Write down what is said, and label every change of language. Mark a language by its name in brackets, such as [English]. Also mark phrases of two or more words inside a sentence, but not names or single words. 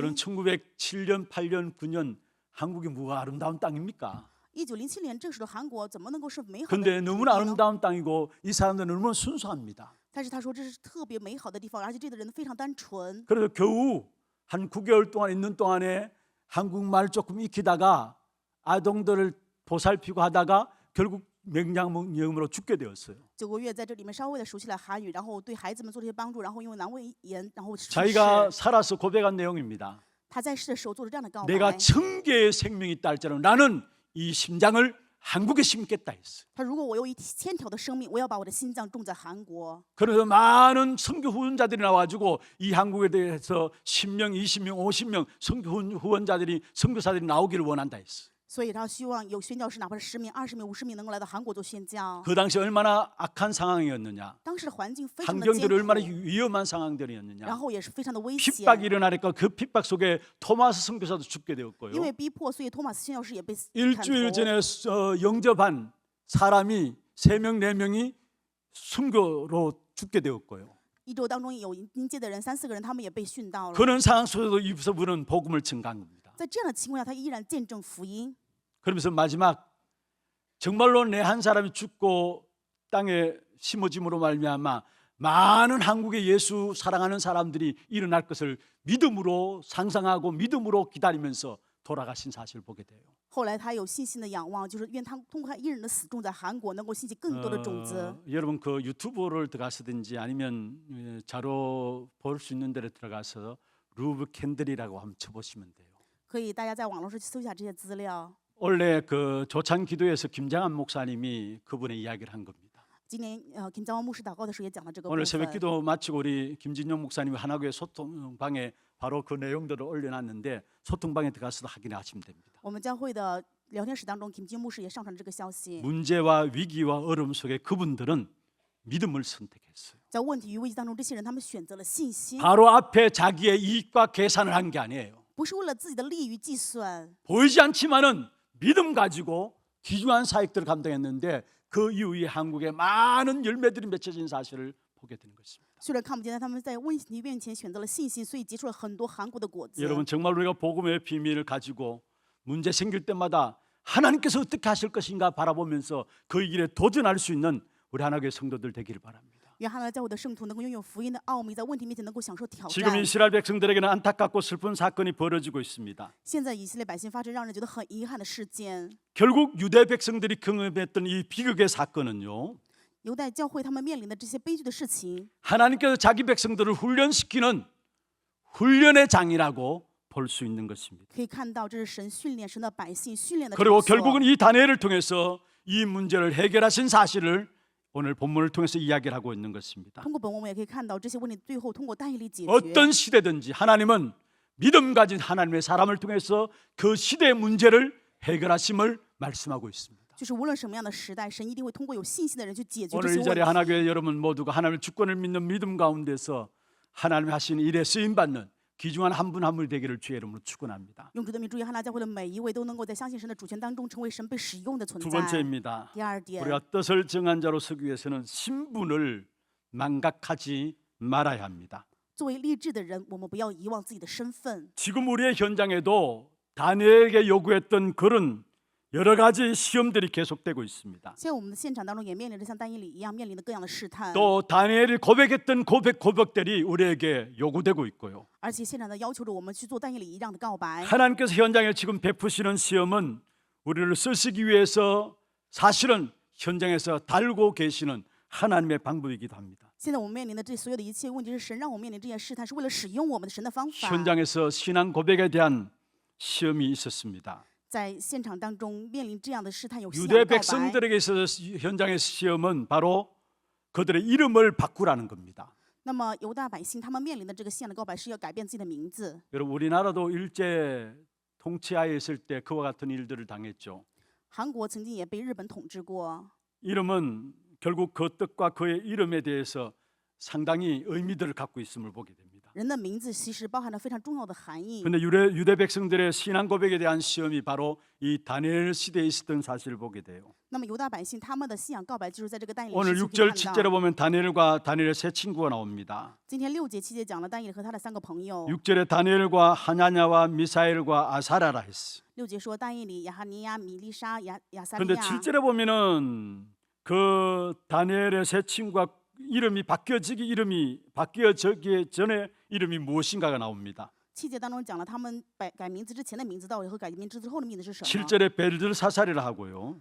[Korean] 여러분 1907년, 8년, 9년 한국이 뭐가 아름다운 땅입니까? [Chinese] 1907 年这时的韩国怎么能够是美好的 [Korean] 근데 [Chinese] 土 [Korean] 너무나 [Chinese] 地呢？ [Korean] 아름다운 땅이고 이 사람들은 너무나 순수합니다. [Chinese] 但是他说这是特别美好的地方，而且这里的人非常单纯。 [Korean] 그래서 겨우 한 9개월 동안 있는 동안에 한국말 조금 익히다가 아동들을 보살피고 하다가 결국 맹장염으로 죽게 되었어요. [Chinese] 9 个月在这里面稍微的熟悉了韩语，然后对孩子们做这些帮助，然后因为阑尾炎，然后去世。 [Korean] 자기가 살아서 고백한 내용입니다. [Chinese] 他在世的时候做了这样的告白。 [Korean] 내가 1000개의 생명이 있다 할지라도 나는 이 심장을 한국에 심겠다 했어요. [Chinese] 他如果我有1000条的生命，我要把我的心脏种在韩国。 [Korean] 그래서 많은 선교 후원자들이 나와가지고 이 한국에 대해서 10명, 20명, 50명 선교 후원자들이 선교사들이 나오기를 원한다 했어요. [Chinese] 所以他希望有宣教士，哪怕是10名、20名、50名，能够来到韩国做宣教。 [Korean] 그 당시 얼마나 악한 상황이었느냐, [Chinese] 当时的环境非常的 [Korean] 환경들이 [Chinese] 艰 [Korean] 얼마나 [Chinese] 苦， [Korean] 위험한 상황들이었느냐. [Chinese] 然后也是非常的危 [Korean] 핍박이 [Chinese] 险。 [Korean] 일어나니까 그 핍박 속에 토마스 선교사도 죽게 [Chinese] 因 [Korean] 되었고요. [Chinese] 为逼迫，所以托马斯宣教士也被砍 [Korean] 일주일 [Chinese] 头。 [Korean] 전에 영접한 사람이 3명, 4명이 순교로 죽게 되었고요. [Chinese] 1 周当中有迎接的人3、4个人，他们也被殉道了。 [Korean] 그런 상황 속에도 이브서부는 복음을 증가한 겁니다. [Chinese] 在这样的情况下，他依然见证福音。 [Korean] 그러면서 마지막 정말로 내 한 사람이 죽고 땅에 심어짐으로 말미암아 많은 한국의 예수 사랑하는 사람들이 일어날 것을 믿음으로 상상하고 믿음으로 기다리면서 돌아가신 사실을 보게 돼요. [Chinese] 后来他有信心的仰望，就是愿他通过他一人的死种在韩国，能够兴起更多的种子。 [Korean] 여러분 그 유튜브를 들어가서든지 아니면 자료 볼 수 있는 데를 들어가서 루브 캔들이라고 한번 쳐보시면 돼요. [Chinese] 可以大家在网络上去搜一下这些资料。 [Korean] 원래 그 조찬 기도에서 김장한 목사님이 그분의 이야기를 한 겁니다. [Chinese] 今年金江湾牧师祷告的时候也讲了这个部 [Korean] 오늘 [Chinese] 分。 [Korean] 새벽 기도 마치고 우리 김진영 목사님이 하나교회 소통방에 바로 그 내용들을 올려놨는데 소통방에 들어가서 확인하시면 됩니다. [Chinese] 我们教会的聊天室当中，金金牧师也上传了这个消息。 [Korean] 문제와 위기와 어려움 속에 그분들은 믿음을 선택했어요. [Chinese] 在问题与危机当中，这些人他们选择了信心， [Korean] 바로 앞에 자기의 이익과 계산을 한 게 아니에요. [Chinese] 不是为了自己的利益计算， [Korean] 보이지 않지만은 믿음 가지고 귀중한 사역들을 감당했는데 그 이후에 한국에 많은 열매들이 맺혀진 사실을 보게 되는 것입니다. [Chinese] 虽然看不见，但他们在问题面前选择了信心，所以结出了很多韩国的果子。 [Korean] 여러분 정말 우리가 복음의 비밀을 가지고 문제 생길 때마다 하나님께서 어떻게 하실 것인가 바라보면서 그 일에 도전할 수 있는 우리 하나교회 성도들 되기를 바랍니다. [Chinese] 愿哈拿教会的圣徒能够拥有福音的奥秘，在问题面前能够享受挑 [Korean] 지금 [Chinese] 战。 [Korean] 이스라엘 백성들에게는 안타깝고 슬픈 사건이 벌어지고 있습니다. [Chinese] 现在以色列百姓发生让人觉得很遗憾的事件， [Korean] 결국 유대 백성들이 경험했던 이 비극의 사건은요, [Chinese] 犹太教会他们面临的这些悲剧的事情， [Korean] 하나님께서 자기 백성들을 훈련시키는 훈련의 장이라고 볼 수 있는 것입니다. [Chinese] 可以看到这是神训练神的百姓训练的场 [Korean] 그리고 [Chinese] 所。 [Korean] 결국은 이 다니엘을 통해서 이 문제를 해결하신 사실을 오늘 본문을 통해서 이야기를 하고 있는 것입니다. [Chinese] 通过本文，我们也可以看到这些问题最后通过但以理解决。 [Korean] 어떤 시대든지 하나님은 믿음 가진 하나님의 사람을 통해서 그 시대의 문제를 해결하심을 말씀하고 있습니다. [Chinese] 就是无论什么样的时代，神一定会通过有信心的人去解决这 [Korean] 오늘 [Chinese] 些 [Korean] 이 자리에 [Chinese] 问题。 [Korean] 하나교회 여러분 모두가 하나님의 주권을 믿는 믿음 가운데서 하나님이 하시는 일에 쓰임 받는 귀중한 한 분 한 분이 되기를 주의 이름으로 축원합니다. [Chinese] 用主的名，祝愿哈拿教会的每一位都能够在相信神的主权当中，成为神被使用的存 [Korean] 두 [Chinese] 在。 [Korean] 번째입니다. [Chinese] 第二点， [Korean] 우리가 뜻을 정한 자로 서기 위해서는 신분을 망각하지 말아야 합니다. [Chinese] 作为立志的人，我们不要遗忘自己的身份。 [Korean] 지금 우리의 현장에도 다니엘에게 요구했던 그런 여러 가지 시험들이 계속되고 있습니다. [Chinese] 现在我们的现场当中也面临着像但以理一样面临的各样的试探， [Korean] 또 다니엘이 고백했던 고백들이 우리에게 요구되고 있고요. [Chinese] 而且现场的要求着我们去做但以理一样的告白。 [Korean] 하나님께서 현장에 지금 베푸시는 시험은 우리를 쓰시기 위해서 사실은 현장에서 달고 계시는 하나님의 방법이기도 합니다. [Chinese] 现在我们面临的这所有的一切问题，是神让我们面临这些试探，是为了使用我们的神的方法。 [Korean] 현장에서 신앙 고백에 대한 시험이 있었습니다. [Chinese] 在现场当中面临这样的试探，有信仰 [Korean] 유대 [Chinese] 的告白。 [Korean] 백성들에게 있어서 현장의 시험은 바로 그들의 이름을 바꾸라는 겁니다. [Chinese] 那么犹大百姓他们面临的这个信仰的告白，是要改变自己的名字。 [Korean] 여러분 우리나라도 일제 통치하에 있을 때 그와 같은 일들을 당했죠. [Chinese] 韩国曾经也被日本统治过， [Korean] 이름은 결국 그 뜻과 그의 이름에 대해서 상당히 의미들을 갖고 있음을 보게 됩니다. [Chinese] 人的名字其实包含了非常重要的含义。 [Korean] 그런데 유대 백성들의 신앙 고백에 대한 시험이 바로 이 다니엘 시대에 있었던 사실을 보게 돼요. [Chinese] 那么犹大百姓他们的信仰告白，就是在这个但以理 [Korean] 오늘 [Chinese] 时期可以 [Korean] 6절 [Chinese] 看 [Korean] 7절에 [Chinese] 到。 [Korean] 보면 다니엘과 다니엘의 세 친구가 나옵니다. [Chinese] 今天6节7节讲了但以理和他的3个朋友。 [Korean] 6절에 다니엘과 하나냐와 미사엘과 아사라라 했어. [Chinese] 6 节说但以理、亚哈尼亚、米利沙、亚撒利 [Korean] 그런데 [Chinese] 亚。 [Korean] 7절에 보면은 그 다니엘의 세 친구가 이름이 바뀌어지기 전에 이름이 무엇인가가 나옵니다. [Chinese] 7 节当中讲了他们改名字之前的名字到底和改名字之后的名字是什么。 [Korean] 7절에 벨드사살이라 하고요.